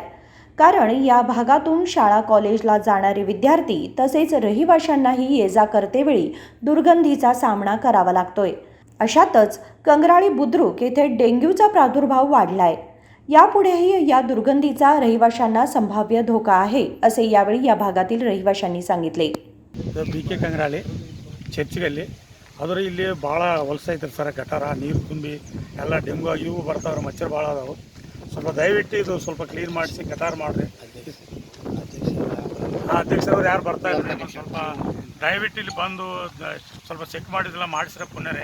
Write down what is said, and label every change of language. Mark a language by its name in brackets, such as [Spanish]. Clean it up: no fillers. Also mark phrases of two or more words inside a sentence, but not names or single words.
[Marathi] कारण या भागातून शाळा कॉलेजला जाणारे विद्यार्थी तसेच रहिवाशांनाही ये-जा करतेवेळी दुर्गंधीचा सामना करावा लागतोय। अशातच कंग्राळी बुद्रुक येथे डेंग्यूचा प्रादुर्भाव वाढलाय। यापुढेही या दुर्गंधीचा रहिवाशांना संभाव्य धोका आहे असे यावेळी या भागातील रहिवाशांनी सांगितले। [Kannada] BK कंग्राळी ಚರ್ಚ್ ಗಲ್ಲಿ ಆದರೆ ಇಲ್ಲಿ ಭಾಳ ಹೊಲಸ ಐತ್ರಿ ಸರ್। ಗಟಾರ ನೀರು ತುಂಬಿ ಎಲ್ಲ ಡೆಂಗು ಇವು ಬರ್ತಾವ್ರೆ, ಮಚ್ಚರ್ ಭಾಳ ಅದಾವು। ಸ್ವಲ್ಪ ದಯವಿಟ್ಟು ಇದು ಸ್ವಲ್ಪ ಕ್ಲೀನ್ ಮಾಡಿಸಿ ಗಟಾರ ಮಾಡಿರಿ। ಅಧ್ಯಕ್ಷರವ್ರು ಯಾರು ಬರ್ತಾ ಇದ್ದಾರೆ, ಸ್ವಲ್ಪ ದಯವಿಟ್ಟು ಇಲ್ಲಿ ಬಂದು ಸ್ವಲ್ಪ ಚೆಕ್ ಮಾಡಿದೆಲ್ಲ ಮಾಡಿಸ್ರೆ ಪುಣ್ಯರೇ।